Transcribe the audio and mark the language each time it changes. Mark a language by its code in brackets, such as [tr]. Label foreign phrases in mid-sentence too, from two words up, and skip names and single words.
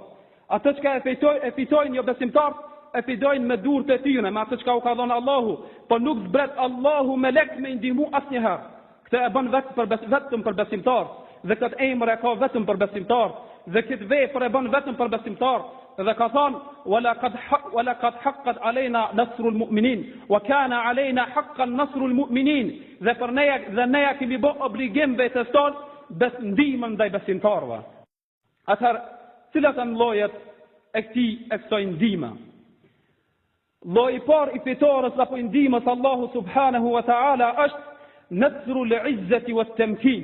[sq] Atë çka e fitojnë jo besimtarët, e fitojnë me durët e tyre, me atë çka u ka dhënë Allahu, por nuk zbret Allahu me lek me ndihmu asnjëherë. Këtë e bën vetëm për besimtarë, dhe këtë emër e ka vetëm për besimtarë, dhe këtë vepër e bën vetëm për besimtarë. Dhe ka thonë, [ar] وَلَقَدْ حَقَّتْ عَلَيْنَا نَصْرُ الْمُؤْمِنِينَ وَكَانَ عَلَيْنَا حَقًّا نَصْرُ الْمُؤْمِنِينَ. [sq] Dhe për neja kemi bë obligim vetes tonë ndihmën ndaj besimtarëve. Atëherë, cilat janë llojet e kësaj ndihme? Lloji i parë i fitores apo ndihmës Allahu [ar] سبحانه وتعالى [sq] është [ar] نصر العزة والتمكين.